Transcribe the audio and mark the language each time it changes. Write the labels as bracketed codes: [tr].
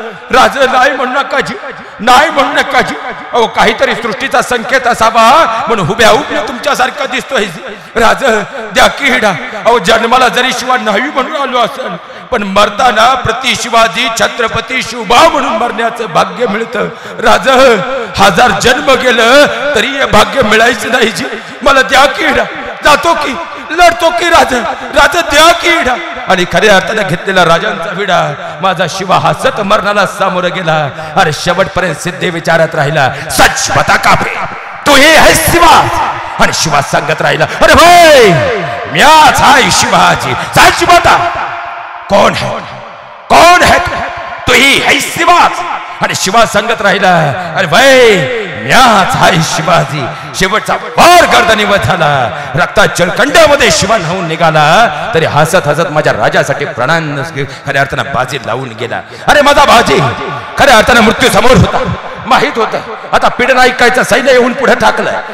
[mr] राज नाही म्हणू नका जी, नाही म्हणू नका जी. अहो काहीतरी सृष्टीचा संकेत असावा म्हणून उभ्या उभ्या तुमच्यासारखा दिसतोय. राज द्या की हिडा. अहो जन्माला जरी शिवा नाही म्हणून आलो असेल, पण मरताना प्रति शिवाजी छत्रपती शिवबा म्हणून मरण्याचं भाग्य मिळतं. राज 1000 जन्म गेलं तरी हे भाग्य मिळायचं नाही जी. मला द्या की हिडा. जातो की लढतो की राज, राज द्या की हिडा. आणि खऱ्या अर्थाने घेतलेला राजांचा विडा माझा शिवा हसत मरणाला सामोरं गेला. अरे शेवटपर्यंत सिद्धे विचारत राहिला, [hi] सच बता काफे तू हे है शिवा. [mr] आणि शिवा सांगत राहिला, अरे भाई म्याच हाय शिवाजी. [hi] सच बता कौन है, कौन है तू ही है शिवा. [mr] आणि शिवा सांगत राहिला, अरे भाई म्याच हाय शिवाजी. शेवटचा वार गर्दनीवर झाला. रक्तात जळकंडामध्ये शिवा न्हावून निघाला तरी हसत हसत माझ्या राजासाठी प्राणांना खऱ्या अर्थानं बाजी लावून गेला. अरे माझा बाजी खऱ्या अर्थानं मृत्यू समोर होता. माहित होतं आता पिडनायकाचं सैन्य येऊन पुढे टाकलं.